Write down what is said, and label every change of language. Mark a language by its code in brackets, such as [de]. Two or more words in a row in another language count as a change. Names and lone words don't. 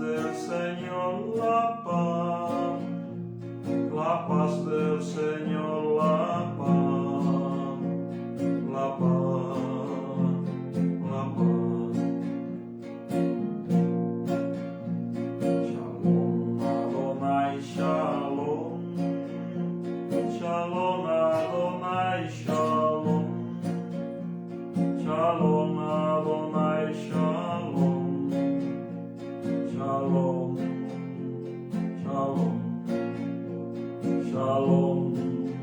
[es] del Señor la paz del Señor la paz, la paz, la paz. [he] שלום אדוני שלום, שלום אדוני שלום, שלום אדוני שלום, שלום, שלום, שלום.